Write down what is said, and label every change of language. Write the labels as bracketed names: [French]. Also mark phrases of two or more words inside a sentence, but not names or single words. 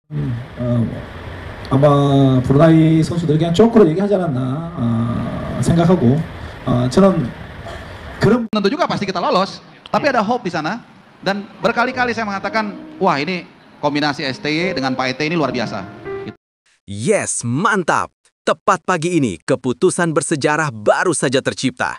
[Korean] 어, 아마 브루나이 선수들이 그냥 조크로 얘기하지 않았나 생각하고 저는 그런 [Indonesian] Tentu juga pasti kita lolos, tapi ada hope di sana. Dan berkali-kali saya mengatakan, wah ini kombinasi STY dengan Pak ET ini luar biasa. Yes, mantap! Tepat pagi ini, keputusan bersejarah baru saja tercipta.